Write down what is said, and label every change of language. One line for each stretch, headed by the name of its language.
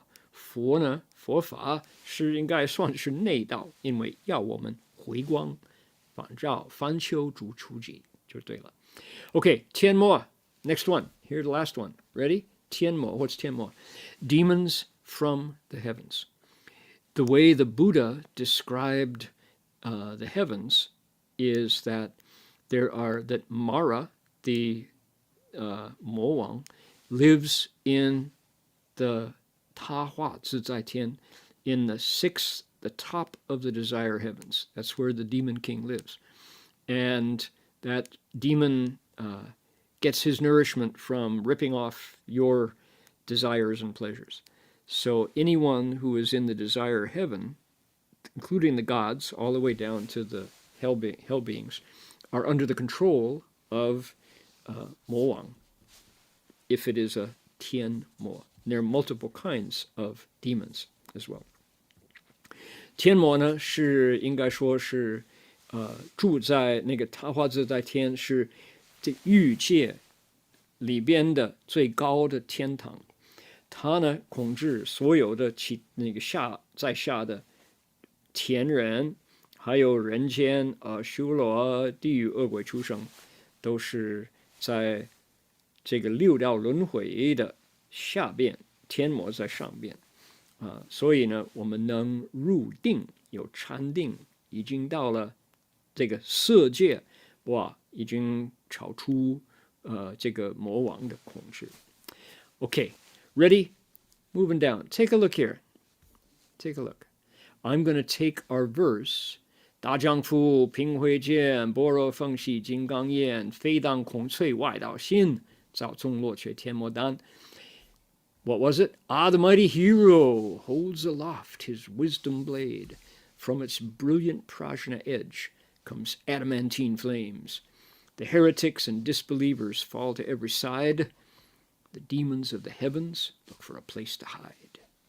Chinese: 佛呢，佛法是应该算是内道，因为要我们回光返照，翻修逐出己，就对了。
English: Okay, 天魔 next one. Here's the last one. Ready? 天魔 What's 天魔?Demons from the heavens. The way the Buddha described the heavens is that that Mara, the 魔王, lives in the 他化自在天 in the top of the desire heavens. That's where the demon king lives. And that demon gets his nourishment from ripping off your desires and pleasures. So anyone who is in the desire heaven, including the gods, all the way down to the hell beings, are under the control of 魔王, if it is a 天魔. There are multiple kinds of demons as well.
Chinese: 天魔呢是应该说是住在那个他化自在天，是这欲界里边的最高的天堂。他呢控制所有的那个在下的天人，还有人间修罗、地狱、恶鬼、畜生，都是在这个六道轮回的下边，天魔在上边。所以呢，我们能入定，有禅定，已经到了这个色界，已经超出这个魔王的控制。
English: Okay, ready? Moving down. Take a look here. Take a look. I'm going to take our verse.
Chinese: 大丈夫平慧见，般若奉系金刚眼，非当空翠外道心，早纵落却天魔丹。
English: What was it? The mighty hero holds aloft his wisdom blade. From its brilliant prajna edge comes adamantine flames. The heretics and disbelievers fall to every side. The demons of the heavens look for a place to hide.